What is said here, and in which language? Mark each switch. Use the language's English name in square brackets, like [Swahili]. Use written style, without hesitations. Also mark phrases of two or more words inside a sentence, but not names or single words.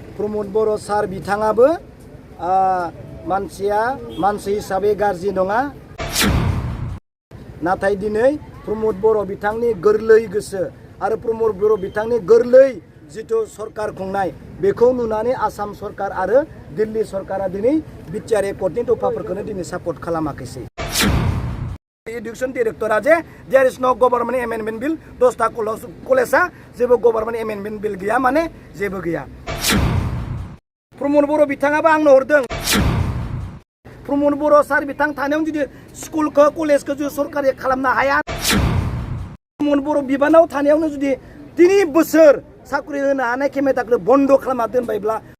[Bodo] प्रमद बर' सार बिथाङाबो मानसिया मानसि हिसाबै गाज्रि नङा नाथाय दिनै प्रमद बर' बिथांनि गोरलै गोसो आरो प्रमद बर' बिथांनि गोरलै जिथु सरकार खुंनाय बेखौ नुनानै आसाम सरकार आरो दिल्ली सरकारा दिनै बिटिआर एकर्डनि दफाफोरखौनो दिनै सापर्ट खालामाखैसै [English] education directorा [Bodo] जे [English] there is no government amendment bill [Bodo] 10टा कलेजा जेबो [English] government amendment bill [Bodo] गैया माने जेबो गैया प्रमद बर' बिथाङाबो आंनो हरदों प्रमद बर' सार बिथां थानायाव जुदि स्कुलखौ कलेजखौ जुदि सरकारि खालामनो हाया प्रमद बर' बिबानाव थानायावनो जुदि 3 बोसोर साख्रि होनो हानाय खेमेथाखौ बन्द खालामना दोनबायब्ला